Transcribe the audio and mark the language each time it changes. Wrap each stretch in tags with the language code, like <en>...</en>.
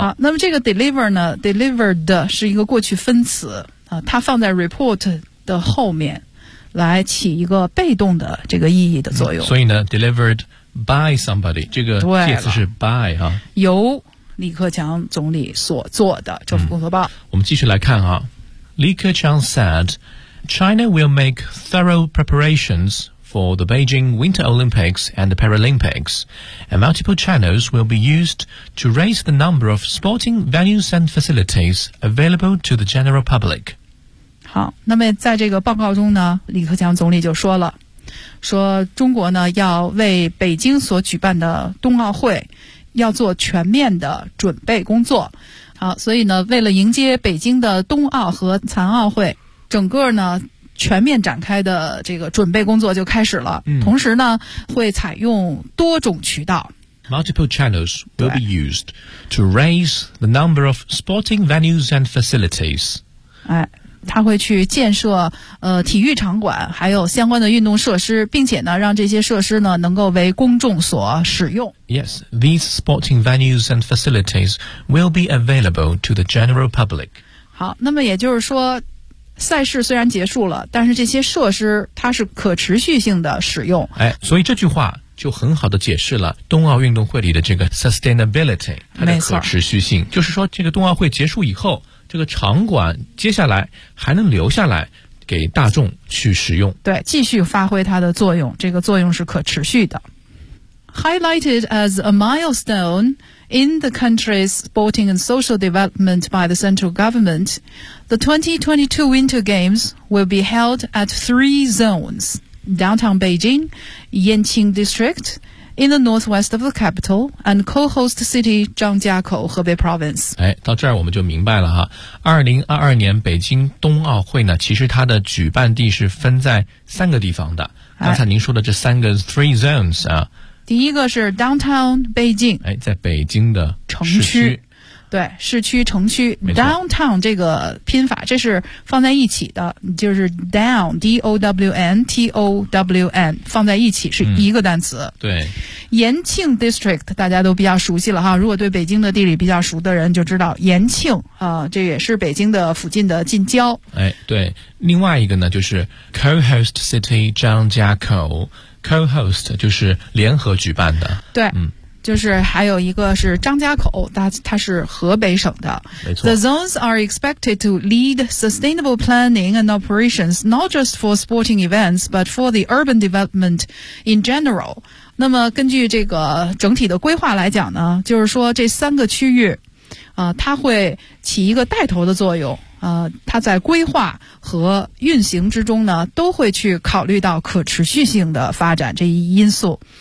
<zh>啊、那么这个 deliver 呢 delivered 是一个过去分词、啊、它放在 report 的后面来起一个被动的这个意义的作用、嗯、所以呢</zh> <en>delivered by somebody</en> <zh>这个介词是 by、啊、由李克强总理所做的政府工作报、嗯、我们继续来看啊。</zh> <en>李克强 said China will make thorough preparationsfor the Beijing Winter Olympics and the Paralympics, and multiple channels will be used to raise the number of sporting venues and facilities available to the general public.</en> <zh>好，那么在这个报告中呢，李克强总理就说了，说中国呢要为北京所举办的冬奥会要做全面的准备工作。好，所以呢，为了迎接北京的冬奥和残奥会，整个呢全面展开的这个准备工作就开始了、嗯、同时呢会采用多种渠道</zh> <en>Multiple channels will be used to raise the number of sporting venues and facilities、</en> <zh>哎、他会去建设体育场馆还有相关的运动设施，并且呢让这些设施呢能够为公众所使用。</zh> <en>Yes, these sporting venues and facilities will be available to the general public.</en> <zh>好，那么也就是说赛事虽然结束了，但是这些设施它是可持续性的使用。哎，所以这句话就很好的解释了冬奥运动会里的这个 sustainability， 它的可持续性。就是说这个冬奥会结束以后，这个场馆接下来还能留下来给大众去使用。对，继续发挥它的作用，这个作用是可持续的。</zh> <en>Highlighted as a milestone in the country's sporting and social development by the central government, the 2022 Winter Games will be held at three zones, downtown Beijing, Yanqing District, in the northwest of the capital, and co-host city Zhangjiakou, Hebei Province.</en> <zh>哎，到这儿我们就明白了哈。2022年北京冬奥会呢，其实它的举办地是分在三个地方的。刚才您说的这三个 three zones 啊，第一个是 downtown 北京，哎，在北京的城区，对，市区城区 downtown 这个拼法，这是放在一起的，就是 down d o w n t o w n 放在一起是一个单词。嗯、对，延庆 district 大家都比较熟悉了哈，如果对北京的地理比较熟的人就知道延庆啊、这也是北京的附近的近郊。哎，对，另外一个呢就是 co-host city 张家口。 Co-host 就是联合举办的，对、嗯、就是还有一个是张家口，它是河北省的，没错。</zh> <en>The zones are expected to lead sustainable planning and operations not just for sporting events but for the urban development in general.</en> <zh>那么根据这个整体的规划来讲呢，就是说这三个区域它会起一个带头的作用，它在规划和运行之中呢都会去考虑到可持续性的发展这一因素。</zh>